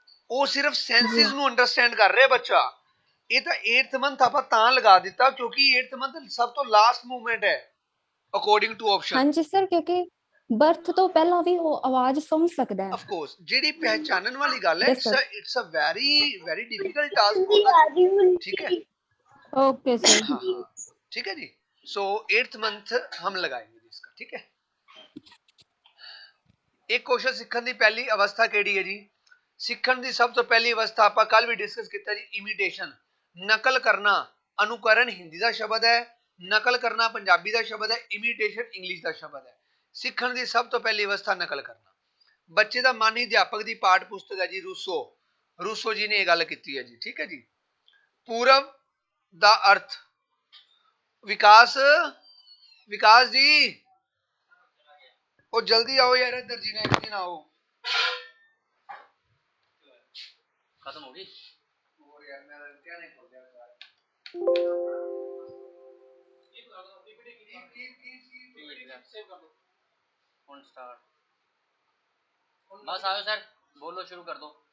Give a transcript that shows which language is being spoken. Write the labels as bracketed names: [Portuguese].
[Punjabi] ਉਹ ਸਿਰਫ ਸੈਂਸਿਸ ਨੂੰ ਅੰਡਰਸਟੈਂਡ ਕਰ ਰਿਹਾ ਬੱਚਾ। ਇਹ ਤਾਂ 8th ਮੰਥ ਆਪਾਂ ਤਾਂ ਲਗਾ ਦਿੱਤਾ ਕਿਉਂਕਿ 8th ਮੰਥ ਸਭ ਤੋਂ ਲਾਸਟ ਮੂਵਮੈਂਟ ਹੈ। [English] According to option. [Punjabi] ਹਾਂਜੀ ਸਰ, ਕਿਉਂਕਿ ਬਰਥ ਤੋਂ ਪਹਿਲਾਂ ਵੀ ਉਹ ਆਵਾਜ਼ ਸੁਣ ਸਕਦਾ ਹੈ। ਆਫ ਕੋਰਸ ਜਿਹੜੀ ਪਹਿਚਾਨਣ ਵਾਲੀ ਗੱਲ ਹੈ, [English] Yes, sir. It's a very difficult task for the, [Hindi] ठीक है। Okay sir. हाँ हाँ ठीक है जी। सो 8th मंथ हम लगाएंगे जी इसका, ठीक है। [Punjabi] एक क्वेश्चन सिखण ਦੀ ਪਹਿਲੀ ਅਵਸਥਾ ਕਿਹੜੀ ਹੈ ਜੀ? ਸਿੱਖਣ ਦੀ ਸਭ ਤੋਂ ਪਹਿਲੀ ਅਵਸਥਾ ਆਪਾਂ ਕੱਲ ਵੀ ਡਿਸਕਸ ਕੀਤਾ ਜੀ, ਇਮੀਟੇਸ਼ਨ, ਨਕਲ ਕਰਨਾ। ਅਨੁਕਰਨ ਹਿੰਦੀ ਦਾ ਸ਼ਬਦ ਹੈ, ਨਕਲ ਕਰਨਾ ਪੰਜਾਬੀ ਦਾ ਸ਼ਬਦ ਹੈ, ਇਮੀਟੇਸ਼ਨ ਇੰਗਲਿਸ਼ ਦਾ ਸ਼ਬਦ ਹੈ। ਸਿੱਖਣ ਦੀ ਸਭ ਤੋਂ ਪਹਿਲੀ ਅਵਸਥਾ ਨਕਲ ਕਰਨਾ। ਬੱਚੇ ਦਾ ਮਾਨੀ ਅਧਿਆਪਕ ਦੀ ਪਾਠ ਪੁਸਤਕ ਹੈ ਜੀ ਰੂਸੋ, ਰੂਸੋ ਜੀ ਨੇ ਇਹ ਗੱਲ ਕੀਤੀ ਹੈ ਜੀ, ਠੀਕ ਹੈ ਜੀ। ਪੂਰਵ ਦਾ ਅਰਥ, ਵਿਕਾਸ, ਵਿਕਾਸ ਜੀ ਉਹ ਜਲਦੀ [Hindi] आओ यार, इधर जी ने एक दिन आओ। खत्म होगी और यार मेरा क्या नहीं खोल दिया यार। स्टार्ट बस आओ सर, बोलो शुरू कर दो।